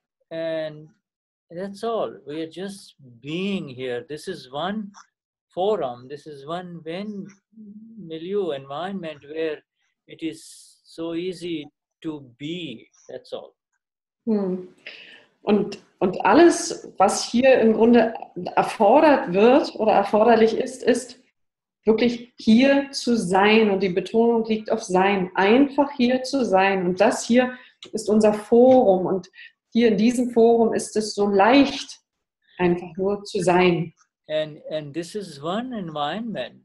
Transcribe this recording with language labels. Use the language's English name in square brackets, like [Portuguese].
[English] And that's all. We are just being here. This is one forum. This is one milieu environment where it is so easy to be. That's all. [German] Und alles, was hier im Grunde erfordert wird oder erforderlich ist wirklich hier zu sein. Und die Betonung liegt auf Sein. Einfach hier zu sein. Und das hier ist unser Forum. Und hier in diesem Forum ist es so leicht, einfach nur zu sein. [English] And this is one environment.